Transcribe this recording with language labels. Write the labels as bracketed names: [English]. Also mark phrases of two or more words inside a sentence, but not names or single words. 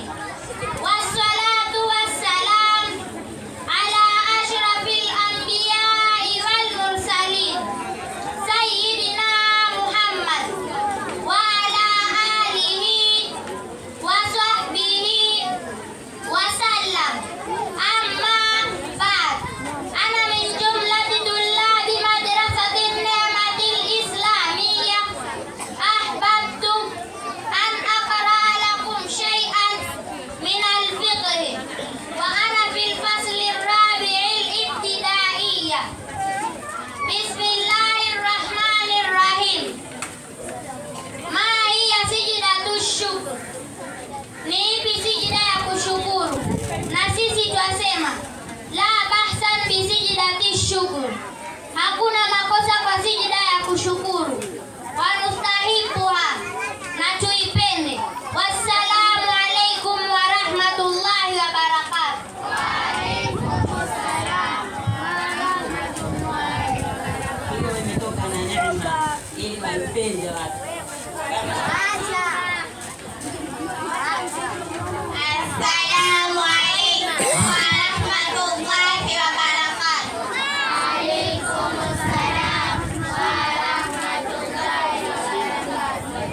[Arabic] والصلاة والسلام على أشرف الأنبياء والمرسلين سيدنا محمد وعلى آله وصحبه وسلم. أما بعد. أنا من جملة طلاب مدرسة نعمة الإسلامية. أحببت أن أقرأ لكم شيئا من الفقه. وأنا في الفصل الرابع الابتدائية. بسم الله الرحمن الرحيم. ما هي سجدة شكر? [Swahili] Ni ipi sijida ya kushukuru? Na sisi twasema [Arabic] لا بأس بسجدة شكر. [Swahili] Hakuna makosa kwa sijida ya kushukuru. Wanustahibuha, na tuipende. [Arabic] والسلام عليكم ورحمة الله وبركاته. وعليكم السلام ورحمة الله وبركاته. [Swahili] Hiyo imetoka na neema ili waipende watu. [Arabic] السلام عليكم ورحمة الله وبركاته. وعليكم السلام ورحمة الله وبركاته.